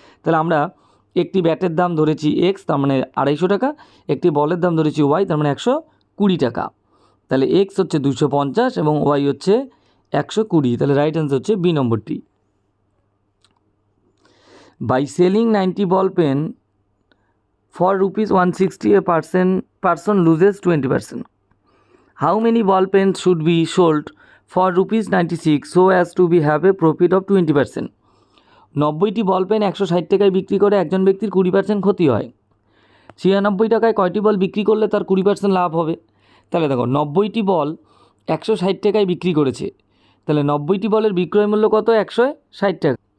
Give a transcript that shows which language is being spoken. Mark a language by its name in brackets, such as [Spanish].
[Bangla] তাহলে আমরা একটি ব্যাটের দাম ধরেছি এক্স, তার মানে 250 টাকা, একটি বলের দাম ধরেছি ওয়াই, তার মানে 120 টাকা। তাহলে এক্স হচ্ছে 250 এবং ওয়াই হচ্ছে 120, তাহলে রাইট অ্যান্সার হচ্ছে বি নম্বরটি। [English] By selling 90 ball pen for ₹160 a person loses 20%. How many ball pens should be sold for ₹96 so as to be have a profit of 20%? [Bangla] 90টি ball pen 160 টাকায় বিক্রি করে একজন ব্যক্তির 20% ক্ষতি হয়। 96 টাকায় কয়টি বল বিক্রি করলে তার 20% লাভ হবে? তাহলে দেখো 90টি বল 160 টাকায় বিক্রি করেছে, তাহলে 90টি বলের বিক্রয় মূল্য কত? 160 টাকা।